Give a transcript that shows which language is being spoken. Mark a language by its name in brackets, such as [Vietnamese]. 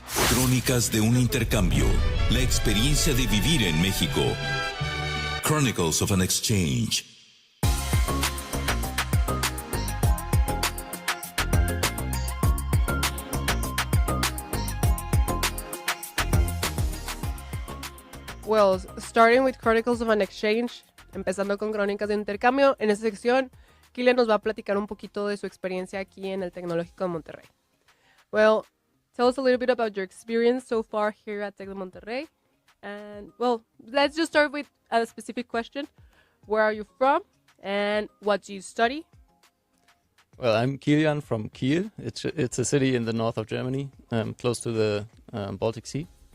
[Spanish] Crónicas de un intercambio. La experiencia de vivir en México. [English] Chronicles of an Exchange. [Spanish] Well, [English] starting with Chronicles of an Exchange, [Spanish] empezando con Crónicas de Intercambio, en esta sección, Kilian nos va a platicar un poquito de su experiencia aquí en el Tecnológico de Monterrey. [English] Well, tell us a little bit about your experience so far here at Tec de Monterrey. And, well, let's just start with a specific question. Where are you from and what do you study? Well, I'm Kilian from Kiel. It's a city in the north of Germany, close to the Baltic Sea.